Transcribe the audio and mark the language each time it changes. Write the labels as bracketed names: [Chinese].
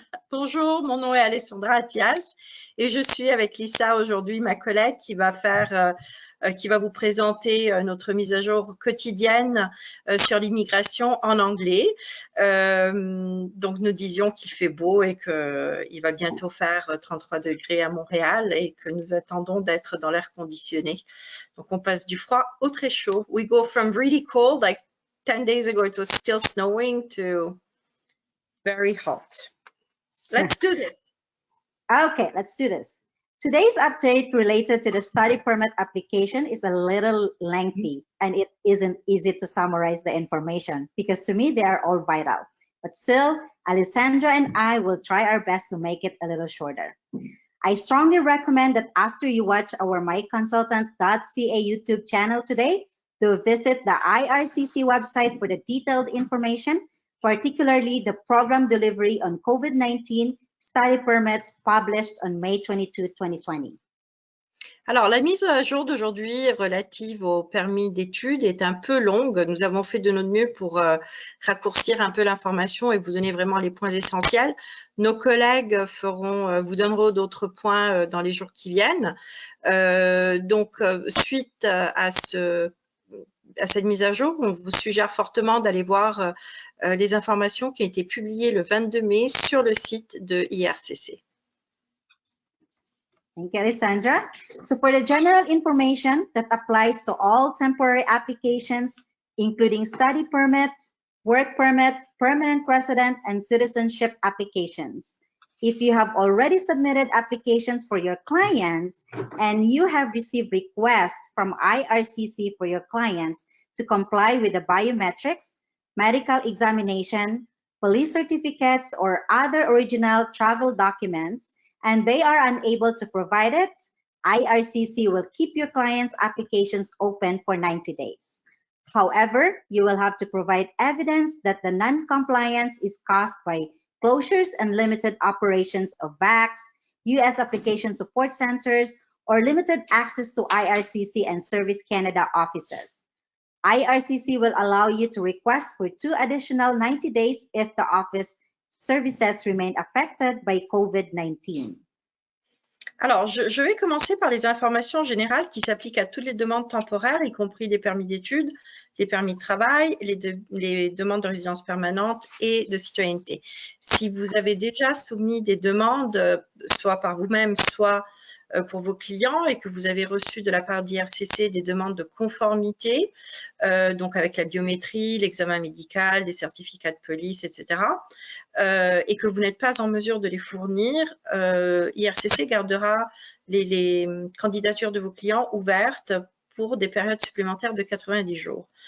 [French] Bonjour, mon nom est Alessandra Attias et je suis avec Lisa aujourd'hui, ma collègue, qui va vous présenter notre mise à jour quotidienne sur l'immigration en anglais. Donc, nous disions qu'il fait beau et qu'il va bientôt faire 33 degrés à Montréal et que nous attendons d'être dans l'air conditionné. Donc, on passe du froid au très chaud. [English] We go from really cold, like 10 days ago it was still snowing, to very hot. Let's do this. Okay, let's do this. Today's update related to the study permit application is a little lengthy and it isn't easy to summarize the information because to me they are all vital. But still, Alessandra and I will try our best to make it a little shorter. I strongly recommend that after you watch our myconsultant.ca YouTube channel today, to visit the IRCC website for the detailed information, particularly the program delivery on COVID-19 study permits published on May 22, 2020. [French] Alors, la mise à jour d'aujourd'hui relative au permis d'études est un peu longue. Nous avons fait de notre mieux pour raccourcir un peu l'information et vous donner vraiment les points essentiels. Nos collègues vous donneront d'autres points dans les jours qui viennent. Donc, suite à cette mise à jour, on vous suggère fortement d'aller voir les informations qui ont été publiées le 22 mai sur le site de IRCC. [English] Thank you, Alessandra. So for the general information that applies to all temporary applications, including study permit, work permit, permanent resident, and citizenship applications. If you have already submitted applications for your clients and you have received requests from IRCC for your clients to comply with the biometrics, medical examination, police certificates, or other original travel documents, and they are unable to provide it, IRCC will keep your clients' applications open for 90 days. However, you will have to provide evidence that the non-compliance is caused by closures and limited operations of VACs, U.S. application support centers, or limited access to IRCC and Service Canada offices. IRCC will allow you to request for 2 additional 90 days if the office services remain affected by COVID-19. [French] Alors, je vais commencer par les informations générales qui s'appliquent à toutes les demandes temporaires, y compris les permis d'études, les permis de travail, les demandes de résidence permanente et de citoyenneté. Si vous avez déjà soumis des demandes, soit par vous-même, soit pour vos clients et que vous avez reçu de la part d'IRCC des demandes de conformité, donc avec la biométrie, l'examen médical, des certificats de police, etc., et que vous n'êtes pas en mesure de les fournir, IRCC gardera les candidatures de vos clients ouvertes pour des périodes supplémentaires de 90 jours.